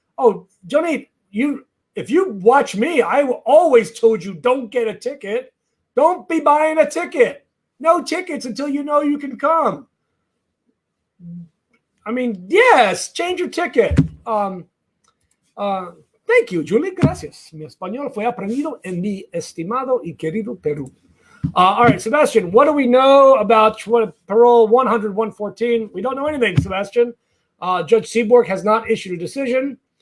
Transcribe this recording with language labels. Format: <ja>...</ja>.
<en>Oh, Johnny, if you watch me, I always told you don't get a ticket. Don't be buying a ticket. No tickets until you know you can come. I mean, yes, change your ticket. Thank you, Julie.</en> <es>Gracias. Mi español fue aprendido en mi estimado y querido Perú.</es> <en>All right, Sebastian, what do we know about parole 100, 114? We don't know anything, Sebastian. Judge Seaborg has not issued a decision.</en>